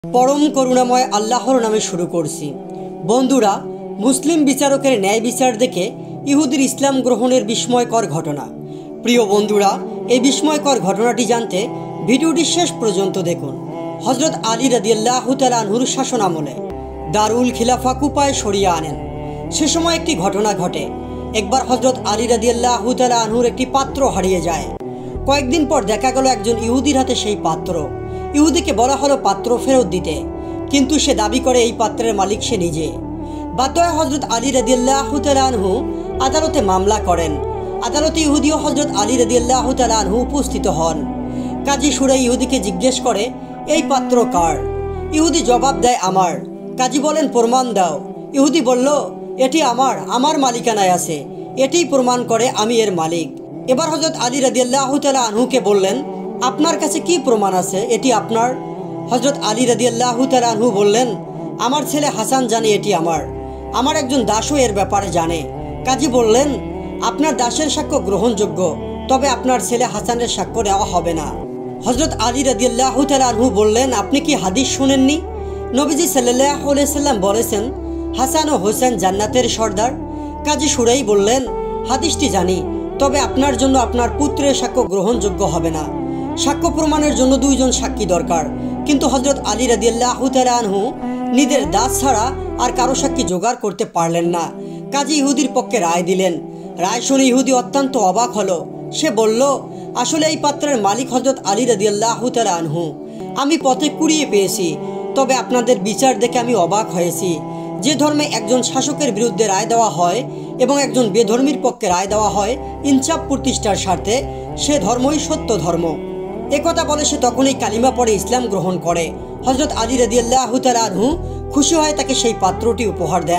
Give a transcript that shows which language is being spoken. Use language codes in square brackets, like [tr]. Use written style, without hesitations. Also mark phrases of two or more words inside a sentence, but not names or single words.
[bn] পরম করুণাময় আল্লাহর নামে শুরু करছি। বন্ধুরা মুসলিম বিচারকের ন্যায় বিচার দেখে ইহুদির ইসলাম গ্রহণের বিস্ময়কর ঘটনা। প্রিয় বন্ধুরা এই বিস্ময়কর ঘটনাটি জানতে ভিডিওটি শেষ পর্যন্ত দেখুন। হজরত আলী [ar] رضي الله تعالى [bn] আনহুর শাসন আমলে দারুল খিলাফা কুফায় সরিয়ে আনেন। সে সময় একটি ঘটনা ঘটে। একবার হজরত আলী [ar] رضي الله تعالى [bn] আনহুর একটি পাত্র হারিয়ে যায়। कয়েকদিন পর দেখা গেল একজন ইহুদির হাতে সেই পাত্র। ইহুদিকে বলা হলো পাত্র ফেরত দিতে, কিন্তু সে দাবি করে এই পাত্রের মালিক সে নিজে। বাধ্য হয়ে হজরত আলী [ar] رضي الله تعالى عنه [bn] আদালতে মামলা করেন। আদালতে ইহুদি আর হজরত আলী [ar] رضي الله تعالى عنه [bn] উপস্থিত হন। কাজী শুরাই ইহুদিকে জিজ্ঞেস করে এই পাত্র কার? ইহুদি জবাব দেয় আমার। কাজী বলেন প্রমাণ দাও। ইহুদি বললো এটি আমার মালিকানায় আছে, এটিই প্রমাণ করে আমি এর মালিক। এবার হজরত আলী [ar] رضي الله تعالى [bn] আনহুকে বললেন আপনার কাছে কী প্রমাণ আছে এটি আপনার? হজরত আলী [ar] رضي الله تعالى عنه [bn] বললেন আমার ছেলে হাসান জানে এটি আমার একজন দাসও এর ব্যাপারে জানে। কাজী বললেন আপনার দাসের সাক্ষ্য গ্রহণযোগ্য, তবে আপনার ছেলে হাসানের সাক্ষ্য नेওয়া হবে না। হজরত আলী [ar] رضي الله تعالى عنه [bn] বললেন আপনি কি হাদিস শুনেননি? नबीजी [ar] صلى الله عليه وسلم [bn] बलेছেন হাসান ও হোসেন জান্নাতের সর্দার। কাজী শুরাই বললেন হাদিসটি জানি, তবে আপনার জন্য আপনার পুত্রের সাক্ষ্য গ্রহণযোগ্য হবে না। সাক্ষ্য প্রমাণের জন্য দুইজন সাক্ষী দরকার, কিন্তু হজরত আলী [ar] رضي الله تعالى عنه [bn] নিজের দাস ছাড়া আর কারো সাক্ষী জোগাড় করতে পারলেন না। কাজী ইহুদির পক্ষে রায় দিলেন। রায় শুনে ইহুদি অত্যন্ত অবাক হলো। সে বললো আসলে এই পাত্রের মালিক হজরত আলী [ar] رضي الله تعالى عنه. [bn] আমি পথে কুড়িয়ে পেয়েছি, তবে আপনাদের বিচার দেখে আমি অবাক হয়েছি। যে ধর্মে একজন শাসকের বিরুদ্ধে রায় देওয়া হয় এবং একজন বেধর্মীর পক্ষে রায় দেওয়া হয় ইনসাফ প্রতিষ্ঠার স্বার্থে, সে ধর্মই সত্য ধর্ম। একথা বলে সে তখনই কালিমা পড়ে ইসলাম গ্রহণ করে। হযরত আলী [ar] رضي الله تعالى عنه [bn] খুশি হয়ে তাকে সেই পাত্রটি উপহার দেন।